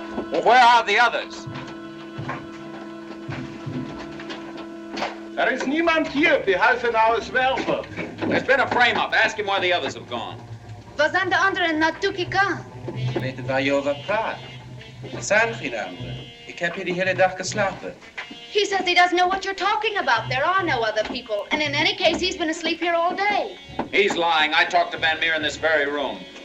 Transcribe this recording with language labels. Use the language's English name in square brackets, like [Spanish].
[English] Well, where are the others? [Dutch] Er is niemand hier, behalve nou zwerver. [English] There's been a frame-up. Ask him where the others have gone. [Dutch] Waar zijn de anderen naartoe gegaan? Ik weet niet waar je over praat. Er zijn geen anderen. Ik heb hier de hele dag geslapen. [English] He says he doesn't know what you're talking about. There are no other people. And in any case, he's been asleep here all day. He's lying. I talked to Van Meer in this very room.